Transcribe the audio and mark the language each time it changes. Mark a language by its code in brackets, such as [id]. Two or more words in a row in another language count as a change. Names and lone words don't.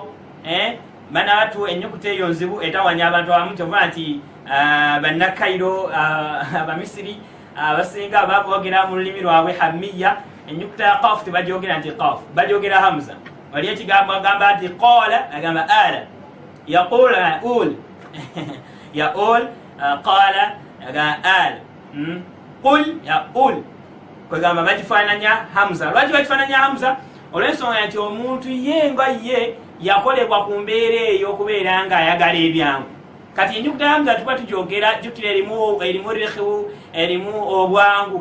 [lg] Bana batu ennyukuta eyo nzibu etawanya abantu abamu, kyova nti bannakairo abamisiri abasinga baboogera mu lulimi lwabwe hammiya, ennyukuta ya qaf tebagyogera nti qaf, bagyogera hamza. Wali ekigambo agamba nti qala agamba ala, [ar] yaqul ul yaul qala [lg] agamba al, [ar] qul yaul, [lg] kwegamba bagifaananya hamza. Lwaki bagifaananya hamza? Olw'ensonga nti omuntu ye nga ye yakolebwa ku mbeera eyo okubeera nga ayagala ebyangu. Kati ennyukuta ya hamza tuba tugyogera jjukira erimu rikhu, erimu obwangu.